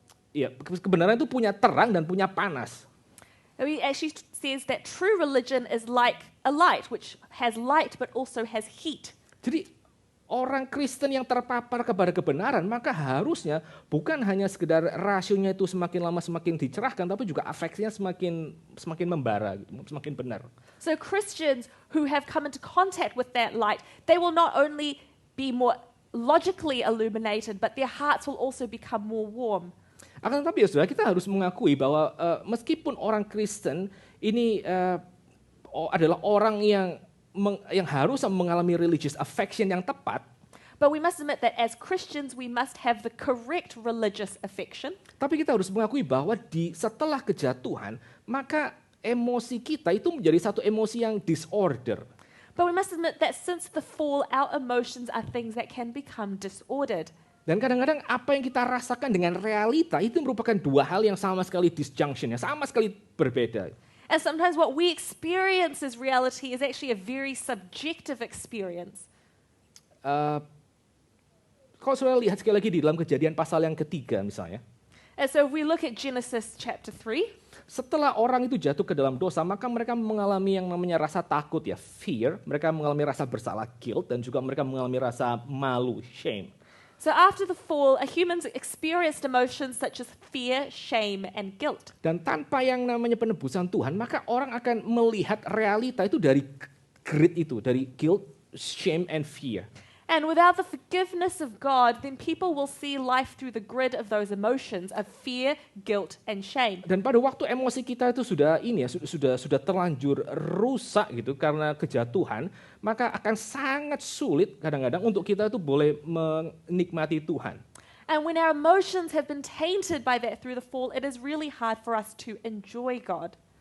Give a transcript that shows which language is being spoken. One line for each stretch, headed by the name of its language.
Indonesian: ya kebenaran itu punya terang dan punya panas.
English: He actually says that true religion is like a light, which has light but also has heat.
Indonesian: Jadi orang Kristen yang terpapar kepada kebenaran, maka harusnya bukan hanya sekedar rasionya itu semakin lama semakin dicerahkan, tapi juga afeksinya semakin membara, semakin benar.
English: So Christians who have come into contact with that light, they will not only be more logically illuminated, but their hearts will also become more warm.
Indonesian: Akan tetapi ya saudara, kita harus mengakui bahwa meskipun orang Kristen ini adalah orang yang harus mengalami
English: religious affection
Indonesian: yang tepat.
English: But we must admit that as Christians, we must have the correct religious affection.
Indonesian: Tapi kita harus mengakui bahwa setelah kejatuhan, maka emosi kita itu menjadi satu emosi yang disorder.
English: But we must admit that since the fall, our emotions are things that can become disordered.
Indonesian: Dan kadang-kadang apa yang kita rasakan dengan realita itu merupakan dua hal yang sama sekali disjunction, yang sama sekali berbeda.
English: And sometimes what we experience as reality is actually a very subjective experience.
Indonesian: Kalau saudara lihat sekali lagi di dalam Kejadian pasal yang ketiga misalnya.
English: And so if we look at Genesis chapter 3,
Indonesian: setelah orang itu jatuh ke dalam dosa, maka mereka mengalami yang namanya rasa takut ya, fear. Mereka mengalami rasa bersalah, guilt, dan juga mereka mengalami rasa malu, shame.
English: so after the fall, humans experienced emotions such as fear, shame, and guilt.
Indonesian: Dan tanpa yang namanya penebusan Tuhan, maka orang akan melihat realita itu dari grid itu, dari
English: guilt, shame, and fear. And without the forgiveness of God, then people will see life through the grid of those emotions of fear, guilt, and shame.
Indonesian: Dan pada waktu emosi kita itu sudah terlanjur rusak gitu karena kejatuhan, maka akan sangat sulit kadang-kadang untuk kita itu boleh menikmati Tuhan. And when our emotions have been tainted by that through the fall, it is really hard for us to enjoy God.